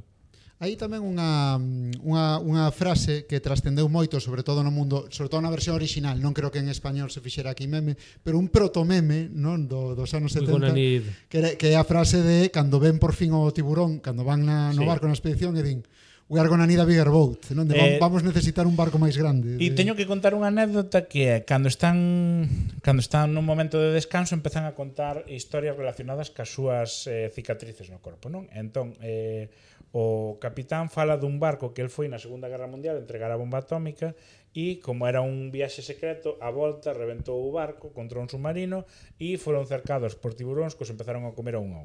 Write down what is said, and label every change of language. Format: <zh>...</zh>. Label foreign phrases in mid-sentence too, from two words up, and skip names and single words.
<gl>Hai tamén unha frase que trascendeu moito, sobre todo no mundo, sobre todo na versión original, non creo que en español se fixera aquí meme, pero un protomeme, non, dos anos 70, que é a frase de cando ven por fin o tiburón, cando van no barco na expedición e din</gl> <en>we are gonna need a bigger boat,</en> <gl>non? Vamos necesitar un barco máis grande. E teño que contar unha anécdota que é cando están nun momento de descanso empezan a contar historias relacionadas cas súas cicatrices no corpo, non? Entón, o capitán fala dun barco que el foi na Segunda Guerra Mundial entregar a bomba atómica e como era un viaxe secreto, a volta reventou o barco contra un submarino e foron cercados por tiburóns que os empezaron a comer a un.</gl>